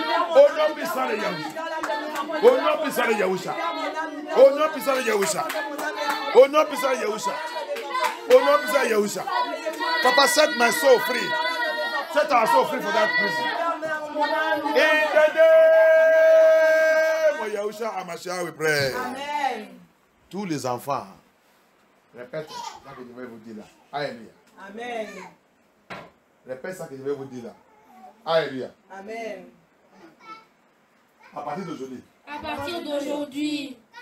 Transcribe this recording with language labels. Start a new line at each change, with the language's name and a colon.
French: Au nom puissant de Yahusha. Au nom puissant de Yahusha. Au nom puissant de Yahusha. Au nom puissant de Yahusha. Au nom puissant de Yahusha.
English: Papa, set my soul free. Set our soul free for that prison. In the name of Yahusha Hamashiach, we pray. Amen.
French: Tous les enfants, répète ça que je vais vous dire là. Alléluia. Amen. Répète ça que je vais vous dire là. Alléluia. Amen. À partir d'aujourd'hui. À partir d'aujourd'hui.